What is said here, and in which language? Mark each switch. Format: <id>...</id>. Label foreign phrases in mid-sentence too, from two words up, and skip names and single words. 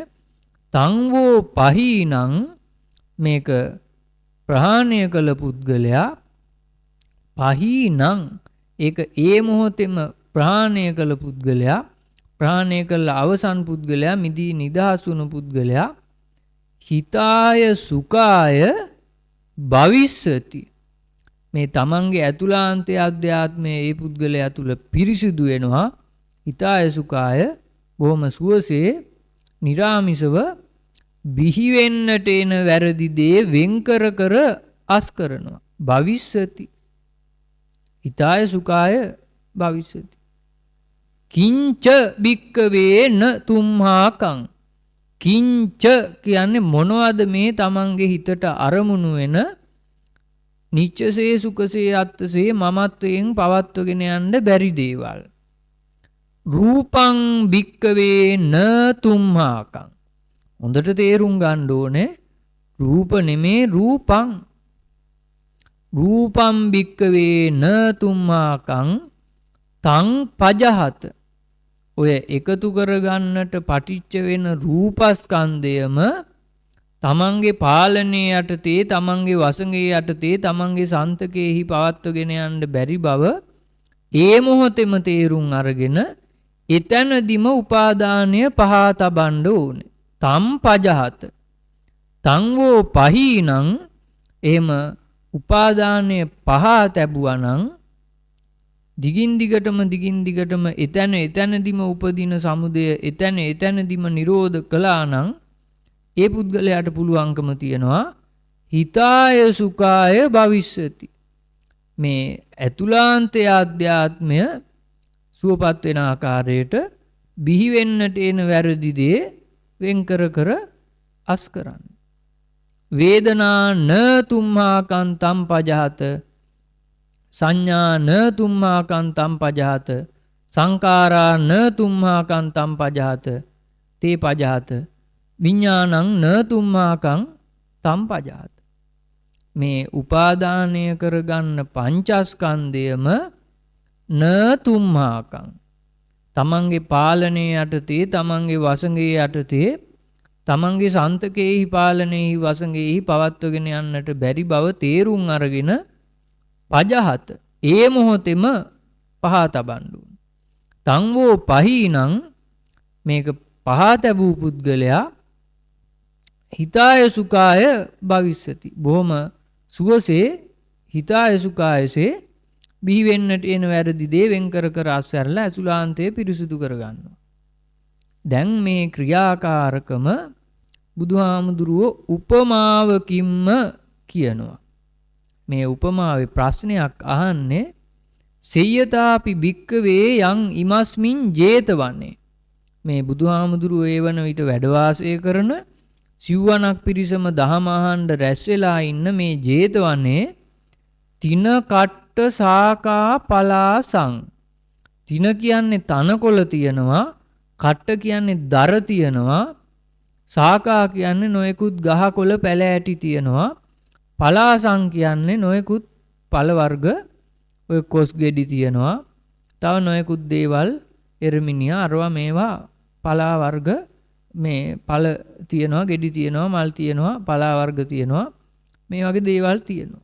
<pi>තං වෝ පහීනං,</pi> <si>මේක ප්‍රහාණය කළ පුද්ගලයා පහීනං, ඒක ඒ මොහොතෙම ප්‍රහාණය කළ පුද්ගලයා, ප්‍රහාණය කළ අවසන් පුද්ගලයා, මිදී නිදහස් වුණු පුද්ගලයා</si> <pi>හිතාය සුඛාය භවිස්සති.</pi> <si>මේ තමන්ගේ ඇතුළාන්තය අධ්‍යාත්මයේ ඒ පුද්ගලයා තුළ පිරිසිදු වෙනවා.</si> <pi>හිතාය සුඛාය</pi> <si>බොහොම සුවසේ නිරාමිසව බිහිවෙන්නට එන වැරදි දේ වෙන්කර කර අස් කරනවා.</si> <pi>භවිස්සති. හිතාය සුඛාය භවිස්සති. කිංච බික්කවේ න තුම්හාකං,</pi> <si>කිංච කියන්නේ මොනවද මේ තමන්ගේ හිතට අරමුණු වෙන නිච්චසේ සුඛසේ අත්තසේ මමත්වයෙන් පවත්වගෙන යන්න බැරි දේවල්.</si> <pi>රූපං බික්කවේ න තුම්හාකං.</pi> <si>හොඳට තේරුම් ගන්න ඕනේ රූප නෙමේ රූපං.</si> <pi>රූපම් බික්කවේ න තුම්හාකං තං පජහත.</pi> <si>ඔය එකතු කරගන්නට පටිච්ච වෙන රූපස්කන්ධයම තමන්ගේ පාලනයේ යටතේ, තමන්ගේ වසඟයේ යටතේ, තමන්ගේ සන්තකයේහි පවත්වගෙන යන්න බැරි බව ඒ මොහොතෙම තේරුම් අරගෙන එතනදිම උපාදානය පහා තබන්න ඕනේ.</si> <pi>තම් පජහත. තංවෝ පහීනං</pi> <si>එහෙම උපාදානය පහ තැබුවා නම් දිගින් දිගටම එතැනදිම උපදින සමුදය එතැනදිම නිරෝධ කළා නම් ඒ පුද්ගලයාට පුළුවන්කම තියෙනවා</si> <pi>හිතාය සුඛාය භවිස්සති.</pi> <si>මේ ඇතුලාන්තය අධ්‍යාත්මය සුවපත් වෙන ආකාරයට බිහි වෙන්නට එන වැරදි දේ වෙන් කර අස් කරන්න.</si> <pi>වේදනා න තුම්මාකං තම් පජහත සංඥා න තුම්මාකං තම් පජහත සංකාරා න තුම්මාකං තම් පජහත තේ පජහත විඥානං න තුම්මාකං තම් පජහත.</pi> <si>මේ උපාදානය කරගන්න පංචස්කන්ධයම</si> <pi>න තුම්මාකං</pi> <si>තමන්ගේ පාලනය යටතේ තමන්ගේ වසඟේ යටතේ තමන්ගේ සන්තකයෙහි පාලනයෙහි වසඟයෙහි පවත්වගෙන යන්නට බැරි බව තේරුම් අරගෙන පජහත ඒ මොහොතෙම පහ තබන්නු.</si> <pi>තංවෝ පහීනං</pi> <si>මේක පහ තැබූ පුද්ගලයා</si> <pi>හිතාය සුඛාය භවිස්සති.</pi> <si>බොහොම සුවසේ</si> <pi>හිතාය සුඛායසේ</pi> <si>බිහි වෙන්නට එන වැරදි දේ වෙන් කර අස්වැරලා ඇසුලාන්තය පිරිසුදු කරගන්නවා. දැන් මේ ක්‍රියාකාරකම බුදුහාමුදුරුවෝ උපමාවකින්ම කියනවා. මේ උපමාවේ ප්‍රශ්නයක් අහන්නේ</si> <pi>සෙය්‍යතාපි භික්කවේ යං ඉමස්මින් ජේතවන්නේ.</pi> <si>මේ බුදුහාමුදුරුවෝ ඒ වන විට වැඩවාසය කරන සිව්වනක් පිරිසම දහම අහන්න රැස් වෙලා ඉන්න මේ ජේතවනේ</si> <pi>තින කට්ට සාකා පලාසං.</pi> <si>තින කියන්නේ තනකොළ තියෙනවා, කට්ට කියන්නේ දර තියෙනවා, සාකා කියන්නේ නොයෙකුත් ගහකොළ පැල ඇටි තියෙනවා, පලාසං කියන්නේ නොයෙකුත් පළ වර්ග ඔය කොස් ගෙඩි තියෙනවා, තව නොයෙකුත් දේවල් එරමිනියා අරවා මේවා පලා වර්ග මේ පළ තියෙනවා, ගෙඩි තියෙනවා, මල් තියෙනවා, පලා වර්ග තියෙනවා, මේ වගේ දේවල් තියෙනවා.</si>